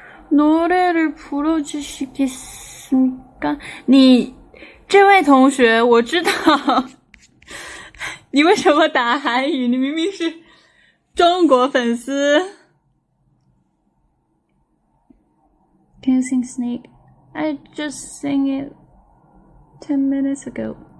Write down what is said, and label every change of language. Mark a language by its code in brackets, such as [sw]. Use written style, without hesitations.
[ko] 노래를 불러주시겠습니까? [zh] 你这位同学，我知道你为什么打韩语，你明明是中国粉丝。 [en] Can you sing Snake? I just sang it 10 minutes ago.